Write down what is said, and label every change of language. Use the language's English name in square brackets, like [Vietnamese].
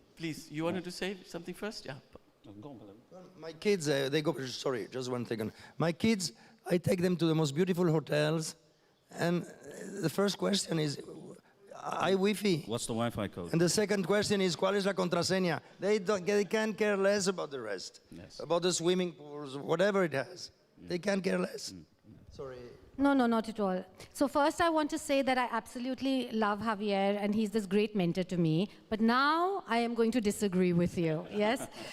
[English] Please, you wanted to say something first? Yeah. My kids, they go, sorry, just 1 second. My kids, I take them to the most beautiful hotels, and the first question is, [Spanish] ¿hay Wi-Fi? [English] What's the Wi-Fi code? And the second question is, [Spanish] ¿cuál es la contraseña? [English] They can't care less about the rest, about the swimming pools, whatever it has. They can't care less. Sorry. No, not at all. So first I want to say that I absolutely love Javier, and he's this great mentor to me. But now I am going to disagree with you, yes?